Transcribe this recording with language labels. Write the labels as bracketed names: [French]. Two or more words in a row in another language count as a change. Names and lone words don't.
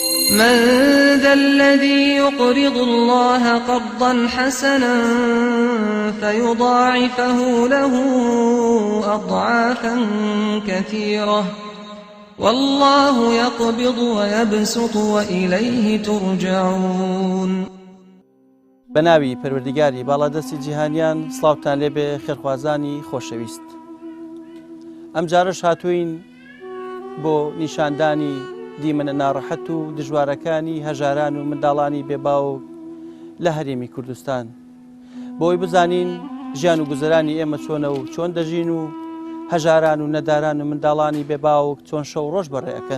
[Arabic] من ذا الذي يقرض الله قرضا حسنا فيضاعفه له أضعافا كثيرة والله يقبض ويبسط وإليه ترجعون. [Central Kurdish] بەناوی پەروەردیگاری باڵادەستی جیهانیان سڵاوتان لێبێ خێرخوازانی خۆشەویست. ئەم جارەش هاتووین بۆ نیشاندانی دیمەنە ناڕەحەت و دژوارەکانی هەژاران و منداڵانی بێباوک لە هەرێمی کوردستان بۆی بزانین ژیان و گوزەرانی ئێمە چۆنە و چۆن دەژین و هەژاران و نەداران و منداڵانی بێباوک چۆن شەو ڕۆژ بەڕێەکەن.